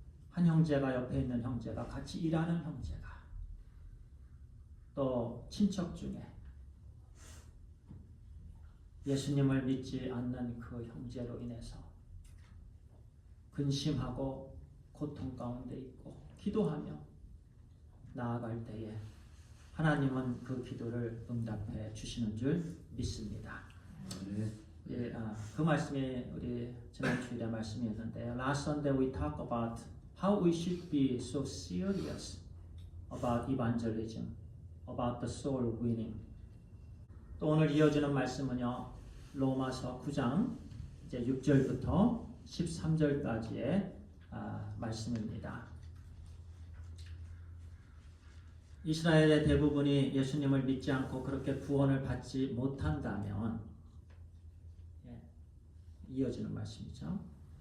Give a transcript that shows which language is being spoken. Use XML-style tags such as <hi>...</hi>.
<ko>한 형제가 옆에 있는 형제가 같이 일하는 형제가 또 친척 중에 예수님을 믿지 않는 그 형제로 인해서 근심하고 고통 가운데 있고 기도하며 나아갈 때에 하나님은 그 기도를 응답해 주시는 줄 믿습니다. 예, 그 말씀이 우리 지난 주일에 말씀이었는데요.</ko> <en>Last Sunday we talk about how we should be so serious about evangelism, about the soul winning.</en> <ko>또 오늘 이어지는 말씀은요. 로마서 9장 이제 6절부터 13절까지의 말씀입니다. 이스라엘의 대부분이 예수님을 믿지 않고 그렇게 구원을 받지 못한다면 이어지는 말씀이죠.</ko>